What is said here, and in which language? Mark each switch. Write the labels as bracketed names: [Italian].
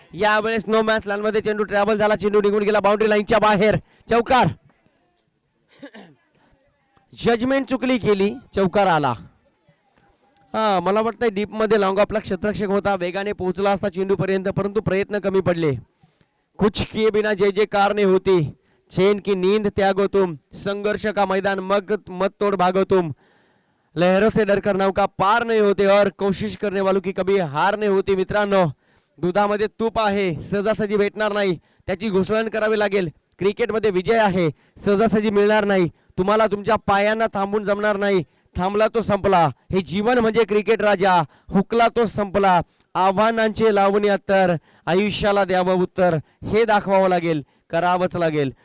[Marathi] यावेळेस no match line मध्ये चेंडू ट्रॅव्हल झाला, चेंडू निघून गेला बाउंड्री लाईनच्या बाहेर. चौकार. जजमेंट चुकली केली, चौकार आला. मला वाटतं डीप मध्ये लॉंग ऑफला क्षेत्ररक्षक होता, वेगाने पोहोचला असता चेंडू पर्यंत, परंतु प्रयत्न कमी पडले. [Hindi] कुछ किए बिना जय जयकार नहीं होती, चैन की नींद त्यागो तुम, संघर्ष का मैदान मत तोड़ भागो तुम, लहरों से डरकर नौका पार नहीं होते और कोशिश करने वालों की कभी हार नहीं होती. [Marathi] मित्रांनो, दुधामध्ये तूप आहे, सहजासहजी भेटणार नाही, त्याची घुसळण करावी लागेल. क्रिकेटमध्ये विजय आहे, सहजासहजी मिळणार नाही. तुम्हाला तुमच्या पायांना थांबून जमणार नाही. थांबला तो संपला. हे जीवन म्हणजे क्रिकेट राजा. हुकला तो संपला. आव्हानांचे लावणी अत्तर, आयुष्याला द्यावं उत्तर, हे दाखवावं लागेल, करावंच लागेल.